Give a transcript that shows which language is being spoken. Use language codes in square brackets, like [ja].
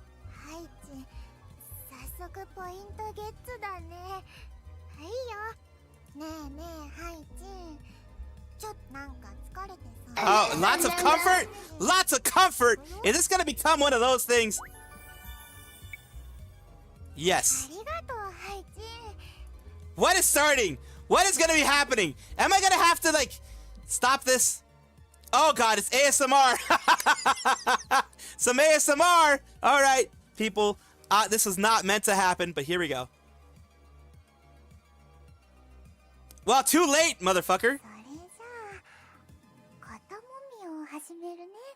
[ja] ハイチ、早速ポイントゲッツだね。はいよ。ねえねえ、ハイチ。ちょっとなんか疲れてさ。 [en] Oh, lots of comfort? Lots of comfort. Is this going to become one of those things? Yes. [ja] ありがとう、ハイチ。 [en] What is starting? What is going to be happening? Am I going to have to, like, stop this? Oh, God, it's ASMR. Some ASMR. All right, people. This was not meant to happen, but here we go. Well, too late, motherfucker. [ja] それじゃあ、肩もみを始めるね。